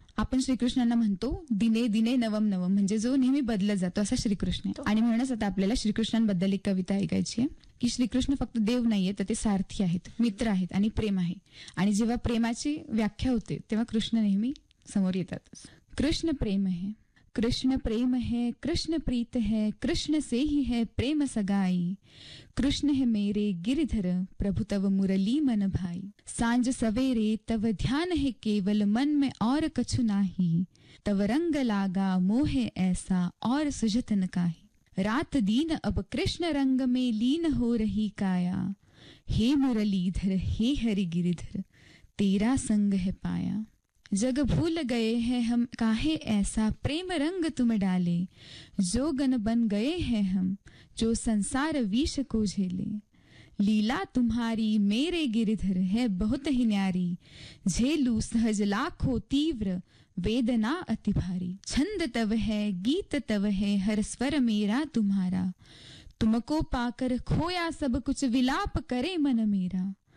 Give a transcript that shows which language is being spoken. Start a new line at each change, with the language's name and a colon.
Marathi: आपण श्रीकृष्णांना म्हणतो
Sanskrit: दिने दिने नवम नवम,
Marathi: म्हणजे जो नेहमी बदलत जातो असा श्रीकृष्ण आहे. आणि म्हणूनच आता आपल्याला श्रीकृष्णांबद्दल एक कविता ऐकायची आहे की श्रीकृष्ण फक्त देव नाहीये तर ते सारथी आहेत, मित्र आहेत आणि प्रेम आहे. आणि जेव्हा प्रेमाची व्याख्या होते तेव्हा कृष्ण नेहमी समोर येतात.
Hindi: कृष्ण प्रेम है, कृष्ण प्रेम है, कृष्ण प्रीत है, कृष्ण से ही है प्रेम सगाई. कृष्ण है मेरे गिरिधर प्रभु तव मुरली मन भाई. सांझ सवेरे तव ध्यान है केवल मन में और कछु नाही. तव रंग लागा मोहे ऐसा और सुजतन काही. रात दीन अब कृष्ण रंग में लीन हो रही काया. हे मुरलीधर हे हरि गिरिधर तेरा संग है पाया. जग भूल गए हैं हम काहे ऐसा प्रेम रंग तुम डाले. जोगन बन गए हैं हम जो संसार विष को झेले. लीला तुम्हारी मेरे गिरिधर है बहुत ही न्यारी. झेलू सहज लाखो तीव्र वेदना अति भारी. छंद तव है गीत तव है हर स्वर मेरा तुम्हारा. तुमको पाकर खोया सब कुछ विलाप करे मन मेरा.